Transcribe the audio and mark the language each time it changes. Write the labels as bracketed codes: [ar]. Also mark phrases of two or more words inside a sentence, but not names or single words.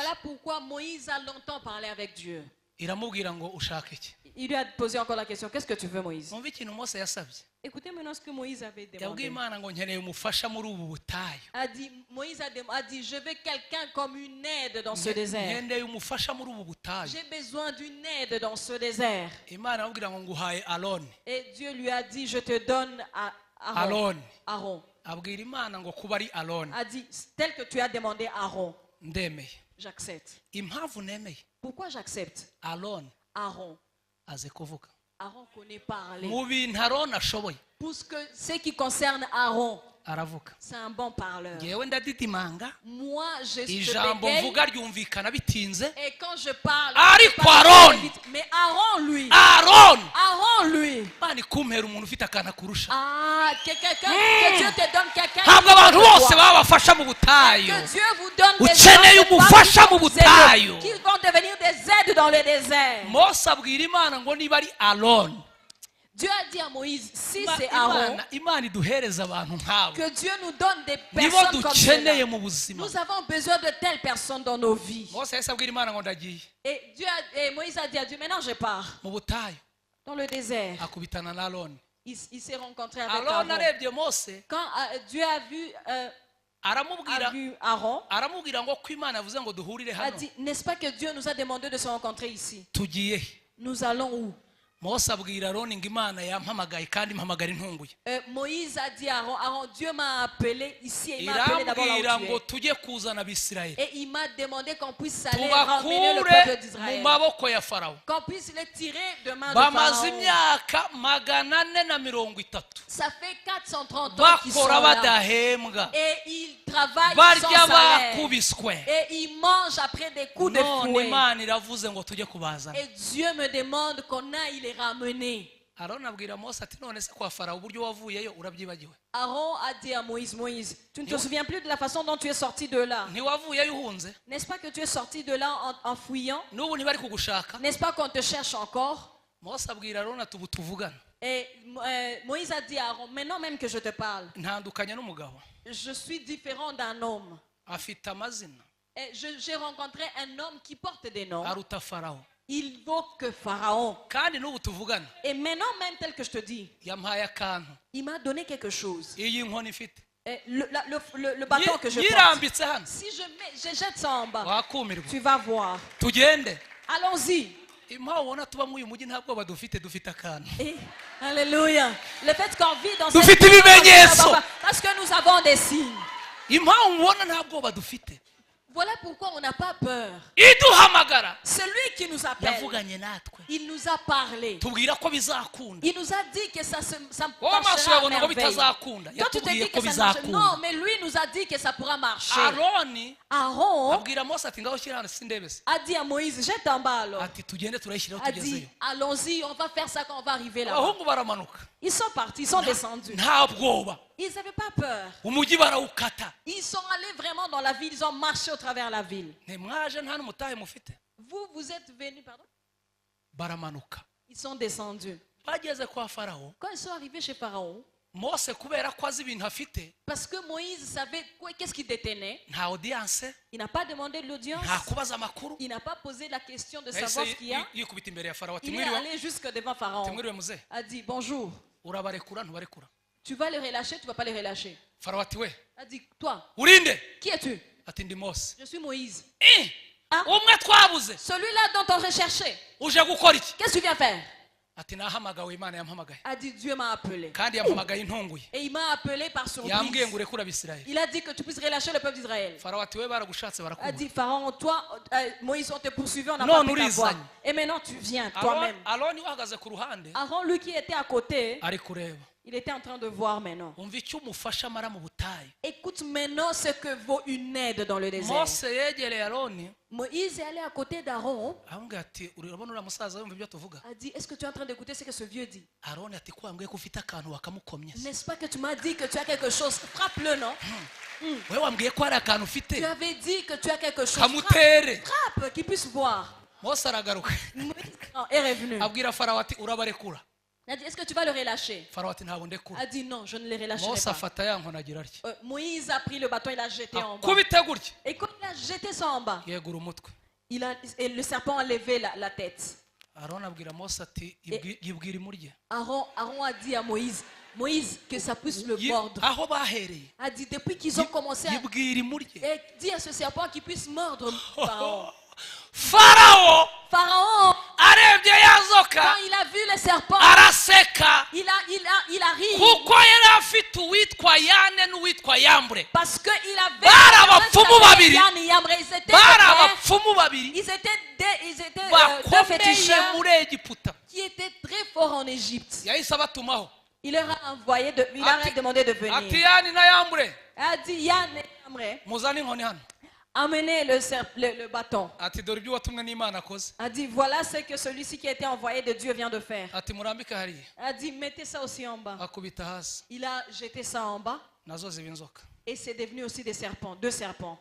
[fr] Voilà pourquoi Moïse a longtemps parlé avec Dieu. [rw] iramubwira ngo ushaka iki. [fr] Il lui a posé encore la question, qu'est-ce que tu veux Moïse? [rw] Mwumve ikintu Mose yasabye, [fr] Écoutez maintenant ce que Moïse avait [rw] yabwiye [fr] demandé. [rw] Imana ngo nkeneye umufasha muri ubu butayu, [fr] Moïse a dit, je veux quelqu'un comme une aide dans ce désert. [rw] nkeneye umufasha muri ubu butayu. [fr] J'ai besoin d'une aide dans ce désert. [rw] Imana aramubwira ngo nguhaye Aroni. [fr] Et Dieu lui a dit, je te donne à Aaron. Aaron. [rw] Abwira Imana ngo kuba ari Aroni [fr] A dit, tel que tu as demandé Aaron, [rw] ndemeye. [fr] j'accepte. [rw] Impamvu nemeye [fr] Pourquoi j'accepte? [rw] Aroni [fr] Aaron. [rw] azi kuvuga, [fr] Aaron connaît parler. [rw] mu bintu Aroni ashoboye [fr] Pour ce qui concerne Aaron, [rw] aravuga. [fr] c'est un bon parleur. [rw] Ngewe ndadidimanga, [fr] Moi, je [rw] ijambo [fr] bégaye. [rw] mvuga ryumvikana bitinze. [fr] Et quand je parle, [rw] Ariko [fr] je parle Aaron. vite. Mais Aaron, lui, [rw] Imana ikumpera umuntu ufite akantu akurusha. [fr] que Dieu te donne quelqu'un [rw] Ntabwo abantu bose babafasha mu butayu. [fr] que Dieu vous donne des [rw] Ukeneye [fr] gens, [rw] umufasha [fr] des [rw] mu [fr] femmes [rw] butayu. [fr] qui vont devenir des aides dans le désert. [rw] Mose abwira Imana ngo niba ari Aroni, [fr] Dieu a dit à Moïse, si c'est Aaron, [rw] Imana iduhereza abantu nk'abo, [fr] que Dieu nous donne des [rw] nibo [fr] personnes comme [rw] dukeneye [fr] cela. [rw] mu buzima. [fr] Nous avons besoin de telles personnes dans nos vies. [rw] Mose yahise abwira Imana ngo ndagiye [fr] Et Moïse a dit à Dieu, maintenant je pars [rw] mu butayu, [fr] dans le désert. [rw] akubitana na Aroni. [fr] Il s'est rencontré avec [rw] Aroni [fr] Aaron. [rw] arebye Mose [fr] Quand Dieu [rw] aramubwira [fr] a vu Aaron, [rw] aramubwira ngo ko Imana yavuze ngo duhurire [fr] a [rw] hano, [fr] dit, n'est-ce pas que Dieu nous a demandé de se rencontrer ici? [rw] tugiye. [fr] Nous allons où? [rw] Mose abwira Aroni ngo Imana yampamagaye kandi mpamagara intunguye. [fr] Moïse a dit à Aaron, Dieu m'a appelé ici et il m'a appelé d'abord là [rw] irambwira [fr] où tu [rw] ngo [fr] es. [rw] tujye kuzana Abisirayeli [fr] Et il m'a demandé qu'on puisse aller ramener le [rw] tubakure [fr] peuple [rw] mu [fr] d'Israël. [rw] maboko ya Farawo. [fr] Qu'on puisse les tirer de main de [rw] Bamaze [fr] Pharaon. [rw] imyaka 430 [fr] Ça fait 430 ans qu'ils sont [rw] bakora [fr] là. [rw] badahembwa, [fr] Et ils travaillent [rw] barya [fr] sans salaire. [rw] bakubiswe. [fr] Et ils mangent après des coups de [rw] None [fr] fouet. [rw] Imana iravuze ngo tujye kubazana. [fr] Et Dieu me demande qu'on aille les ramener. [rw] Aroni abwira Mose ati none se kwa Farawo uburyo wavuyeyo urabyibagiwe? [fr] Aaron a dit à Moïse, Moïse, tu ne te souviens plus de la façon dont tu es sorti de là? [rw] Ntiwavuyeyo uhunze? [fr] N'est-ce pas que tu es sorti de là en fuyant? [rw] N'ubu ntibari kugushaka? [fr] N'est-ce pas qu'on te cherche encore? [rw] Mose abwira Aroni ati ubu tuvugana [fr] Et Moïse a dit à Aaron, maintenant même que je te parle, [rw] ntandukanye n'umugabo, [fr] je suis différent d'un homme. [rw] afite amazina, [fr] Et j'ai rencontré un homme qui porte des noms. [rw] aruta Farawo, [fr] Il vaut que Pharaon. [rw] kandi n'ubu tuvugana [fr] Et maintenant même tel que je te dis, [rw] yampaye akantu, [fr] il m'a donné quelque chose. [rw] iyi nkoni ifite [fr] Et le bâton que je porte, [rw] yirambitse hano [fr] si je jette ça en bas, [rw] wakumirwa. [fr] tu vas voir. [rw] Tugende. [fr] Allons-y. [rw] Impamvu ubona tuba muri uyu mujyi nta bwoba dufite akantu. [fr] Et, alléluia. Le fait qu'on vit dans Nous cette [rw] fêtons ibimenyetso. [fr] parce que nous avons des signes. [rw] Impamvu ubona nta bwoba dufite, [fr] Voilà pourquoi on n'a pas peur. [rw] iduhamagara [fr] Celui qui nous appelle, [rw] yavuganye natwe, [fr] il nous a parlé. [rw] tubwira ko bizakunda. [fr] Il nous a dit que ça [rw] Wowe amaso [fr] marchera à [rw] yabona ko [fr] merveille. [rw] bitazakunda, [fr] Toi, tu te [rw] yatubwiye [fr] dis [rw] ko [fr] que ça ne marche. [rw] bizakunda. [fr] Non, mais lui nous a dit que ça pourra marcher. [rw] Aroni [fr] Aaron [rw] abwira Mose ati ngaho shyira hano sindebe se, [fr] a dit à Moïse, jette en bas alors. [rw] ati tugende turayishyiraho [fr] A dit, [rw] tugezeyo. [fr] allons-y, on va faire ça quand on va arriver là. [rw] Abahungu baramanuka [fr] Ils sont partis, ils sont descendus. [rw] nta bwoba, [fr] Ils n'avaient pas peur. [rw] umujyi barawukata. [fr] Ils sont allés vraiment dans la ville, ils ont marché au travers la ville. [rw] Ntimwaje nta n'umutahe mufite? [fr] Vous êtes venus, pardon? [rw] Baramanuka [fr] Ils sont descendus. [rw] bageze kwa Farawo. [fr] Quand ils sont arrivés chez Pharaon, [rw] Mose kubera ko azi ibintu afite, [fr] parce que Moïse savait qu'est-ce qui détenait, [rw] nta audience, [fr] il n'a pas demandé de l'audience, [rw] nta kubaza amakuru, [fr] il n'a pas posé la question de [rw] yahise [fr] savoir ce qu'il y a. [rw] yikubita imbere ya Farawo ati [fr] Il est [rw] mwiriwe, [fr] allé jusque devant [rw] ati [fr] Pharaon, [rw] mwiriwe muze, [fr] a dit bonjour, [rw] urabarekura ntubarekura? [fr] tu vas les relâcher, tu ne vas pas les relâcher. [rw] Farawo ati we [fr] A dit, toi, [rw] urinde? [fr] qui es-tu? [rw] Ati ndi Mose. [fr] Je suis Moïse. [rw] Ah, umwe twabuze [fr] Celui-là dont on recherchait, [rw] uje gukora iki? [fr] qu'est-ce que tu viens faire? [rw] Ati nahamagawe, Imana yampamagaye [fr] A dit, Dieu m'a appelé. [rw] kandi yampamagaye intunguye, [fr] Et il m'a appelé par [rw] yambwiye ngo [fr] surprise. [rw] urekure Abisirayeli. [fr] Il a dit que tu puisses relâcher le peuple d'Israël. [rw] Farawo ati we baragushatse [fr] A [rw] barakubura, [fr] dit, Pharaon, toi, Moïse, on te poursuivait, on n'a Non, pas nous pu t'avoir. lisons. Et maintenant, tu viens toi-même. [rw] Aroni uhagaze ku ruhande [fr] Aaron, lui qui était à côté, [rw] ari kureba, [fr] il était en train de voir maintenant. [rw] umva icyo umufasha amara mu butayu. [fr] Écoute maintenant ce que vaut une aide dans le désert. [rw] Mose yegereye Aroni [fr] Moïse est allé à côté d'Aaron, [rw] aramubwira ati urabona uriya musaza yumva ibyo tuvuga? [fr] a dit, est-ce que tu es en train d'écouter ce que ce vieux dit? [rw] Aroni ati ko wambwiye ko ufite akantu wakamukomye se? [fr] N'est-ce pas que tu m'as dit que tu as quelque chose? Frappe-le, non? [rw] we wambwiye ko hari akantu [fr] Tu [rw] ufite [fr] avais dit que tu as quelque chose. [rw] kamutere. [fr] Frappe, qu'il puisse voir. [rw] Mose aragaruka [fr] Moïse est revenu. [rw] abwira Farawo ati urabarekura? [fr] Il a dit, est-ce que tu vas le relâcher? [rw] Farawo ati ntabwo ndekura. [fr] A dit, non, je ne les relâcherai [rw] Mose [fr] pas. [rw] afata ya nkoni agira atya, [fr] Moïse a pris le bâton, il l'a jeté en bas. [rw] kubite gutya, [fr] Et quand il a jeté ça en bas, [rw] yegura umutwe. [fr] et le serpent a levé la tête. [rw] Aroni abwira Mose ati yibwira imurye. [fr] Aaron a dit à Moïse, Moïse, que ça puisse le mordre. [rw] Aho bahereye [fr] A dit, depuis qu'ils ont commencé à... [rw] yibwira imurye. [fr] Et dit à ce serpent qu'il puisse mordre Pharaon. [rw] Farawo [fr] Pharaon, [rw] arebye yazoka [fr] quand il a vu le serpent, [rw] araseka [fr] il a ri. [rw] kuko yari afite uwitwa Yane n'uwitwa Yambure. [fr] Parce qu'il avait... [rw] Bari abapfumu babiri. [fr] Ils étaient [rw] Bari [fr] des frères. [rw] abapfumu babiri [fr] Ils étaient deux [rw] bakomeye [fr] féticheurs [rw] muri Egiputa. [fr] qui étaient très forts en Égypte. [rw] Yahise abatumaho [fr] Il leur a envoyé, il leur a [rw] ati [fr] demandé de [rw] ati [fr] venir. [rw] Yani na Yambure [fr] Il a dit, Yann et Amré, [rw] muzane inkoni hano. [fr] amenez le bâton. [rw] Ati dore ibyo watumwe n'Imana akoze. [fr] A dit, voilà ce que celui-ci qui a été envoyé de Dieu vient de faire. [rw] Ati murambike hariya. [fr] A dit, mettez ça aussi en bas. [rw] Akubita hasi [fr] Il a jeté ça en bas [rw] nazo ziba inzoka. [fr] et c'est devenu aussi des serpents, deux serpents.